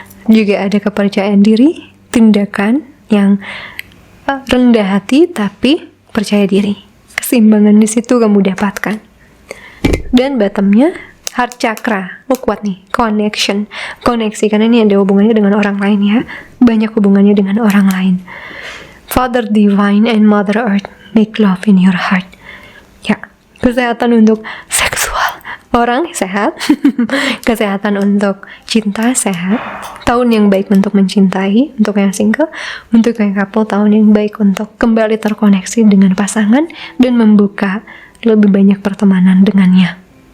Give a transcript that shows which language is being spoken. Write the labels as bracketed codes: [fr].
[id] Juga ada kepercayaan diri, tindakan yang rendah hati tapi percaya diri. Keseimbangan di situ kamu dapatkan. Dan bottomnya heart chakra, kuat nih, koneksi, karena ini ada hubungannya dengan orang lain ya, banyak hubungannya dengan orang lain. [en] Father Divine and Mother Earth, make love in your heart. [id] Ya, kesehatan untuk seksual, orang sehat, kesehatan untuk cinta sehat, tahun yang baik untuk mencintai, untuk yang single, untuk yang couple, tahun yang baik untuk kembali terkoneksi dengan pasangan dan membuka lebih banyak pertemanan dengannya.